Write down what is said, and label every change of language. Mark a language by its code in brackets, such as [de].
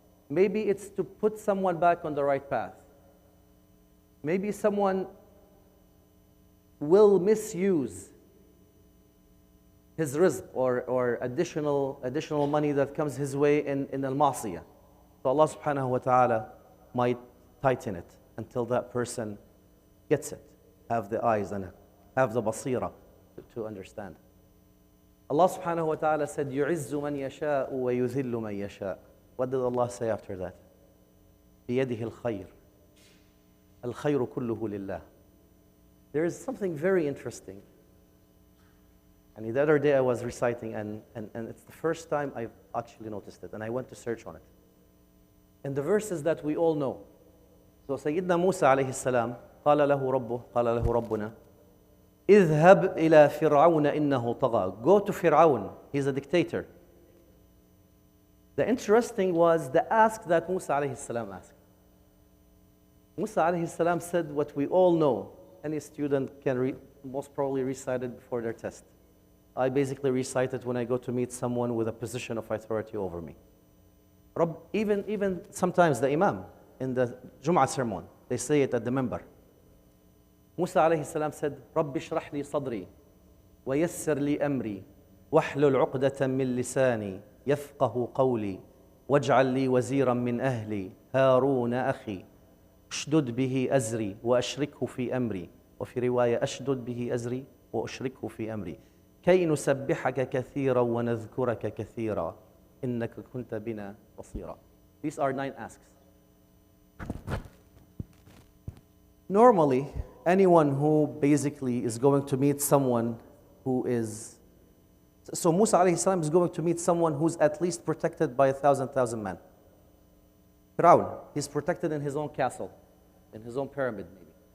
[en] Maybe it's to put someone back on the right path. Maybe someone will misuse his rizq or additional money that comes his way in al-ma'siyah. So Allah subhanahu wa ta'ala might tighten it until that person gets it, have the eyes and have the basira to understand. Allah subhanahu wa ta'ala said, [ar] يُعِزُّ مَنْ يَشَاءُ وَيُذِلُّ مَنْ يَشَاءُ. [en] What did Allah say after that? [ar] بِيَدِهِ الْخَيْرُ. الْخَيْرُ كُلُّهُ لِلَّهِ. [en] There is something very interesting. And the other day I was reciting, and it's the first time I've actually noticed it, and I went to search on it. In the verses that we all know. So Sayyidina Musa alayhi salam, [ar] قال له ربنا اذهب إلى فرعون إنه طغى. [en] Go to Fir'aun, he's a dictator. The interesting was the ask that Musa alayhi salam asked. Musa alayhi salam said what we all know. Any student can most probably recite it before their test. I basically recite it when I go to meet someone with a position of authority over me. Even sometimes the imam in the Jum'ah sermon, they say it at the minbar. Musa alayhi salam said, [ar] رَبِّ اشْرَحْ لِي صَدْرِي وَيَسِّرْ لِي أَمْرِي وَاحْلُلْ عُقْدَةً مِّن لِسَانِي يَفْقَهُ قَوْلِي وَاجْعَل لِي وَزِيرًا مِّنْ أَهْلِي هَارُونَ أَخِي اشْدُدْ بِهِ أَزْرِي وَأَشْرِكْهُ فِي أَمْرِي. وفي رواية أشدد به أزري وأشركه في أمري كي نسبحك كثيرا ونذكرك كثيرا إنك كنت بنا بصيرا. [en] These are 9 asks. Normally, anyone who basically is going to meet someone who is... So Musa alayhi salam is going to meet someone who's at least protected by 1,000 men. Fir'aun, he's protected in his own castle, in his own pyramid maybe.